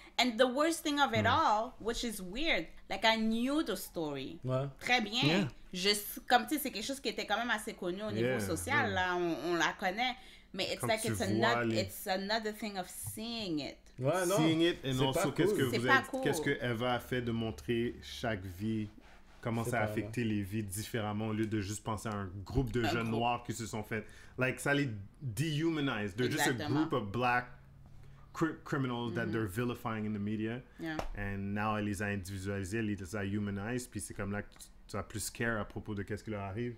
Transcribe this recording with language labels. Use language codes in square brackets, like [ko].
[en] And the worst thing of it all, which is weird, like I knew the story. [fr] Ouais. Très bien. [en] Yeah. [fr] Comme tu sais, c'est quelque chose qui était quand même assez connu au niveau social, là, on la connaît. [en] Mais it's [fr] Comme [en] like it's another thing of seeing it. [fr] Ouais, non. [en] Seeing it, and also [fr] qu'est-ce que Eva a fait de montrer chaque vie comment ça a affecté les vies différemment au lieu de juste penser à un groupe de jeunes noirs qui se sont fait... Like, ça les dehumanize. [en] They're just a group of black criminals that they're vilifying in the media. Yeah. And now, [fr] elle les a individualisés, elle les a humanized, puis c'est comme là que tu as plus care à propos de qu'est-ce qui leur arrive.